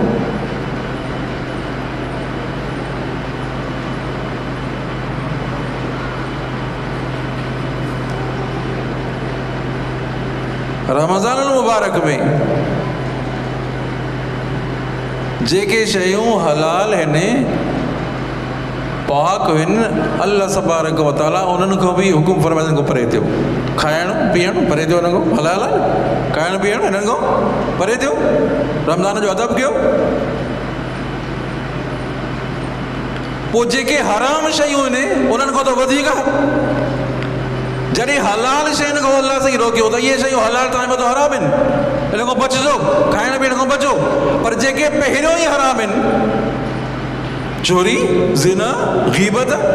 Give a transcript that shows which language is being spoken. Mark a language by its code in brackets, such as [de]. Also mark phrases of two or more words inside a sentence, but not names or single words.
[sd] रमज़ान मुबारक में जेके शयूं हलाल आहिनि पाक हुन अल्लाह तबारक व तआला उन्हनि खां बि हुकुम फरमाइनि को परे थियो खाइणु पीअणु परे थियो हिन खां हलाल आहे खाइणु पीअणु हिननि खां परे थियो रमज़ान जो अदब कयो पोइ जेके हराम शयूं आहिनि उन्हनि खां त वधीक जॾहिं हलाल शयुनि खां अल्लाह साईं रोकियो त इहे शयूं हलाल तव्हां मथां हराम आहिनि हिन खां बचिजो खाइण पीअण खां बचो पर जेके पहिरियों ई हराम आहिनि चोरी ज़िना ग़ीबत